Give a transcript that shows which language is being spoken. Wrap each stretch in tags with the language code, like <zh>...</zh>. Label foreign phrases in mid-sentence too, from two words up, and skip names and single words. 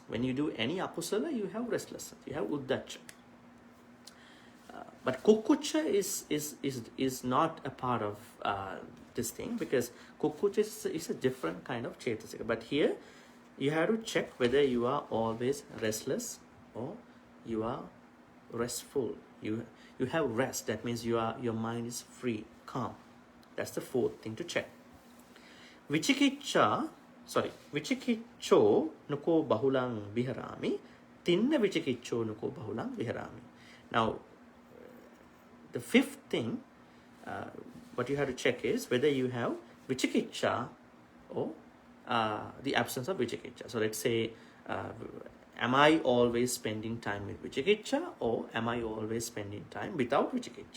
<en>When you do any akusala, you have restlessness, you have uddacha. But kukucha is not a part of this thing, because kukucha is a different kind of chetasika. But here you have to check whether you are always restless or you are restful. You have rest. That means your mind is free, calm. That's the 4th thing to check.</en> <pi>Vichikiccho nuko bahulang viharami, tinna vichikiccho nuko bahulang viharami.</pi> <en>Now, the 5th thing, what you have to check is whether you have vichikiccha or the absence of vichikiccha. So let's say, am I always spending time with vichikiccha, or am I always spending time without vichikiccha?</en>